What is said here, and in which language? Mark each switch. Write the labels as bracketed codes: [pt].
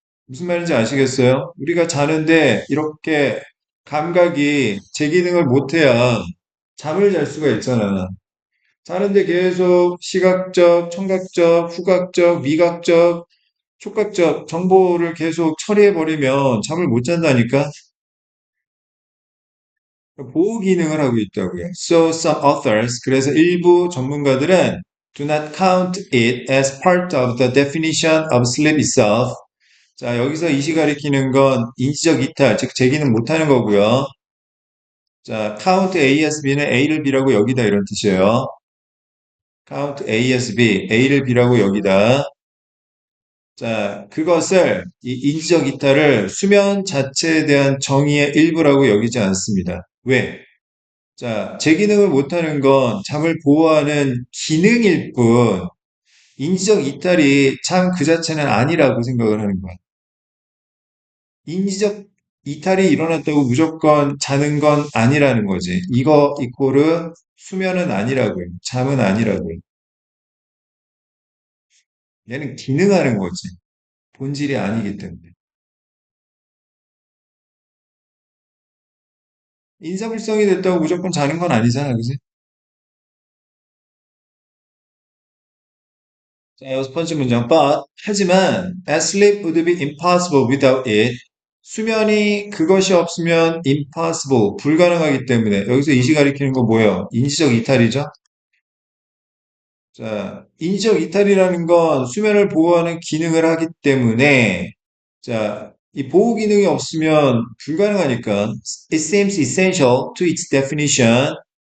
[ko] 무슨 말인지 아시겠어요? 우리가 자는데 이렇게 감각이 제 기능을 못해야 잠을 잘 수가 있잖아. 자는데 계속 시각적, 청각적, 후각적, 미각적, 촉각적 정보를 계속 처리해버리면 잠을 못 잔다니까? 보호 기능을 하고 있다고요. [en] So some authors, [ko] 그래서 일부 전문가들은 [en] do not count it as part of the definition of sleep itself. [ko] 자, 여기서 이시 가리키는 건 인지적 이탈, 즉 제기능 못하는 거고요. 자, count A as B는 A를 B라고 여기다 이런 뜻이에요. count A as B, A를 B라고 여기다. 자, 그것을 이 인지적 이탈을 수면 자체에 대한 정의의 일부라고 여기지 않습니다. 왜? 자, 제 기능을 못하는 건 잠을 보호하는 기능일 뿐, 인지적 이탈이 참 그 자체는 아니라고 생각을 하는 거야. 인지적 이탈이 일어났다고 무조건 자는 건 아니라는 거지. 이거 이꼬르 수면은 아니라고요. 잠은 아니라고요. 얘는 기능하는 거지. 본질이 아니기 때문에. 인사불성이 됐다고 무조건 자는 건 아니잖아, 그지? 자, 여섯 번째 문장. [en] But, [ko] 하지만, [en] as sleep would be impossible without it. [ko] 수면이 그것이 없으면 impossible, 불가능하기 때문에. 여기서 이시 가리키는 거 뭐예요? 인지적 이탈이죠? 자, 인지적 이탈이라는 건 수면을 보호하는 기능을 하기 때문에, 자, 이 보호 기능이 없으면 불가능하니까, [en] it seems essential to its definition.